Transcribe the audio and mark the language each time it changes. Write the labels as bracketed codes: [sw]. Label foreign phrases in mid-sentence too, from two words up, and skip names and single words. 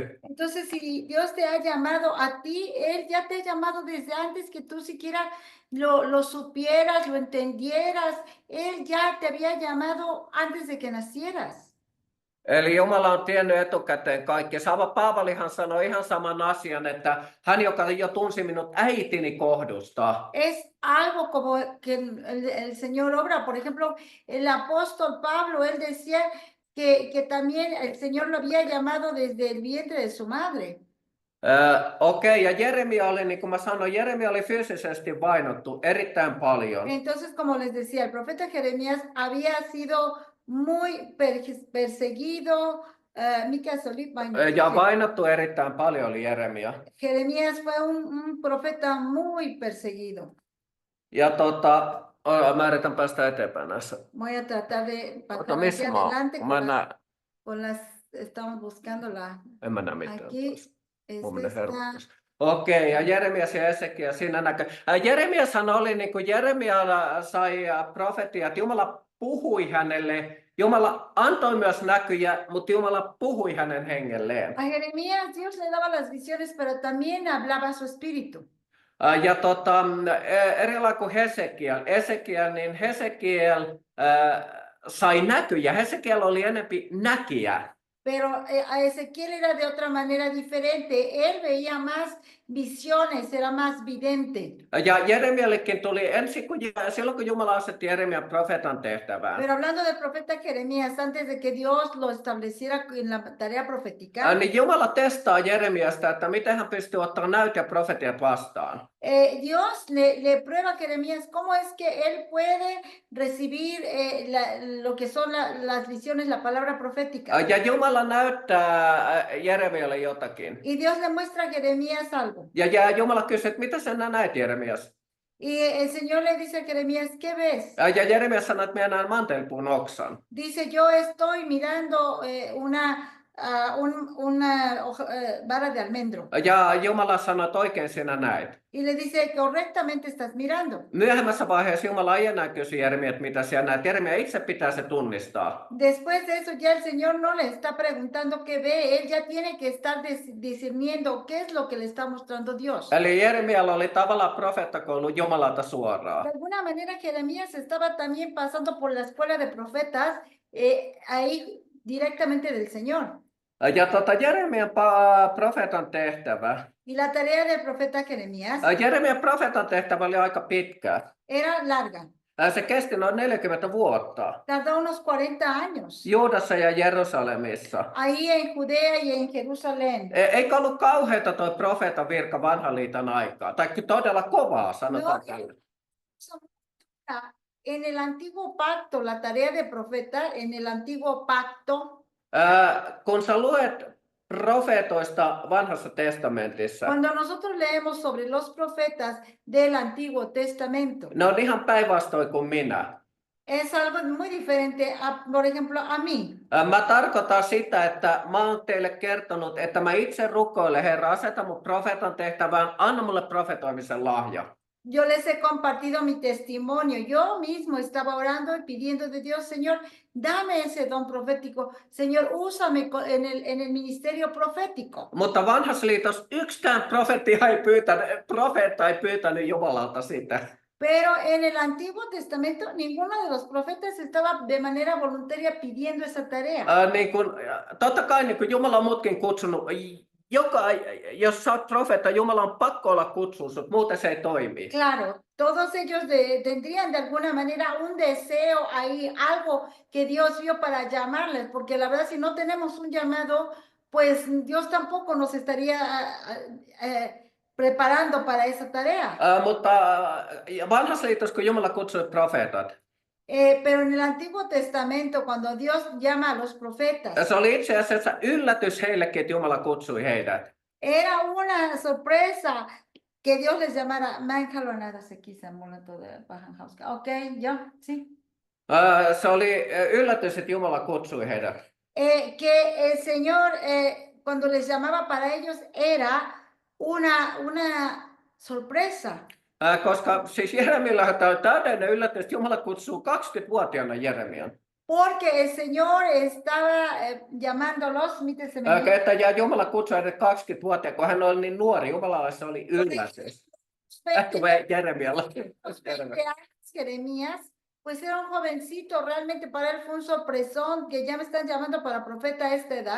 [es] Entonces, si Dios te ha llamado a ti, Él ya te ha llamado desde antes que tú siquiera lo supieras, lo entendieras. Él ya te había llamado antes de que nacieras. [fi] Eli Jumala on tiennyt etukäteen kaikki. Paavalihan sanoi ihan saman asian, että hän, joka jo tunsi minut äitini kohdusta. [es] Es algo como que el Señor obra. Por ejemplo, el apóstol Pablo, él decía que también el Señor lo había llamado desde el vientre de su madre. [fi] Okei, ja Jeremia oli, niin kuin mä sanoin, Jeremia oli fyysisesti vainottu erittäin paljon. [es] Entonces, como les decía, el profeta Jeremías había sido muy perseguido. [fi] Mikä se oli? Ja vainottu erittäin paljon oli Jeremia. [es] Jeremías fue un profeta muy perseguido. [fi] Ja mä yritän päästä eteenpäin näissä. [es] Voy a tratar de pasar [fi] Ota, [es] hacia [fi] missä mä oon? [es] adelante [fi] Mä en näe. [es] con las, estamos buscando la, [fi] En mä näe mitään. [es] aquí, [fi] Mun menee [es] esta, [fi] hermostus. Okei, ja Jeremias ja Esekiel siinä näkyy. Jeremiashan oli niin kuin Jeremia sai profetiat, Jumala puhui hänelle, Jumala antoi myös näkyjä, mutta Jumala puhui hänen hengelleen. [es] a Jeremías Dios le daba las visiones, pero también hablaba su espíritu. [fi] Ja eri lailla kuin Hesekiel, niin Hesekiel sai näkyjä. Hesekiel oli enempi näkijä. [es] Pero a Ezequiel era de otra manera diferente. Él veía más visiones, era más vidente. [fi] Ja Jeremiallekin tuli silloin, kun Jumala asetti Jeremian profeetan tehtävään. [es] Pero hablando del profeta Jeremías, antes de que Dios lo estableciera en la tarea profética, [fi] Niin Jumala testaa Jeremiasta, että miten hän pystyy ottamaan näyt ja profetiat vastaan. [es] Dios le prueba a Jeremías cómo es que él puede recibir lo que son las visiones, la palabra profética. [fi] Ja Jumala näyttää Jeremialle jotakin. [es] Y Dios le muestra a Jeremías algo. [fi] Ja Jumala kysyy, että mitä sinä näet, Jeremias? [es] Y el Señor le dice a Jeremías, ¿qué ves? [fi] Ja Jeremias sanoi, että minä näen mantelpuun oksan. [es] Dice, yo estoy mirando una vara de almendro. [fi] Ja Jumala sanoi, että oikein sinä näet. [es] Y le dice, correctamente estás mirando. [fi] Myöhemmässä vaiheessa Jumala ei enää kysy Jeremia, että mitä sinä näet. Jeremia itse pitää se tunnistaa. [es] Después de eso ya el Señor no le está preguntando qué ve, él ya tiene que estar discerniendo qué es lo que le está mostrando Dios. [fi] Eli Jeremialla oli tavallaan profeettakoulu Jumalalta suoraan. [es] De alguna manera Jeremías estaba también pasando por la escuela de profetas, ahí directamente del Señor. [fi] Ja Jeremian profeetan tehtävä. [es] Y la tarea del profeta Jeremías [fi] Jeremian profeetan tehtävä oli aika pitkä. [es] era larga, [fi] Se kesti noin 40 vuotta. [es] tardó unos 40 años. [fi] Juudassa ja Jerusalemissa. [es] Ahí en Judea y en Jerusalén. [fi] Eikä ollut kauheata toi profeetan virka vanhan liiton aikaa. Tai todella kovaa, sanotaan No. tällä. [es] En el antiguo pacto, la tarea de profeta, en el antiguo pacto, [fi] Kun sä luet profeetoista vanhassa testamentissa, [es] cuando nosotros leemos sobre los profetas del Antiguo Testamento, [fi] ne on ihan päinvastoin kuin minä. [es] es algo muy diferente, por ejemplo, a mí. [fi] Mä tarkoitan sitä, että mä oon teille kertonut, että mä itse rukoilen, Herra, aseta mun profeetan tehtävään, anna mulle profetoimisen lahja. [es] Yo les he compartido mi testimonio. Yo mismo estaba orando y pidiendo de Dios, Señor, dame ese don profético. Señor, úsame en el ministerio profético. [fi] Mutta vanhassa liitossa yksikään profeetta ei pyytänyt Jumalalta sitä. [es] Pero en el Antiguo Testamento, ninguno de los profetas estaba de manera voluntaria pidiendo esa tarea. [fi] Totta kai niin kuin Jumala on mutkin kutsunut, jos sä oot profeetta, Jumala on pakko olla kutsunut sut, muuten se ei toimi. [es] Claro, todos ellos tendrían de alguna manera un deseo ahí, algo que Dios vio para llamarles, porque la verdad si no tenemos un llamado, pues Dios tampoco nos estaría preparando para esa tarea. [fi] Mutta vanhassa liitossa, kun Jumala kutsui profeetat, [es] Pero en el Antiguo Testamento, cuando Dios llama a los profetas, [fi] se oli itse asiassa yllätys heillekin, että Jumala kutsui heidät. [es] era una sorpresa que Dios les llamara. [fi] Mä en halua nähdä se kissan, mulla on tuolla vähän hauska. Okei, joo, sí. Se oli yllätys, että Jumala kutsui heidät. [es] Que el Señor, cuando les llamaba para ellos, era una sorpresa. [fi] Koska siis Jeremialla tämä on täydellinen yllätys, että Jumala kutsuu 20-vuotiaana Jeremian. [es] Porque el Señor estaba llamándolos, [fi] Että Jumala kutsui heidät 20-vuotiaana, kun hän oli niin nuori. Jumalalle se oli yllätys. Jeremialla. [es] Jeremías, pues era un jovencito, realmente para él fue un sorpresón que ya me están llamando para profeta a esta edad.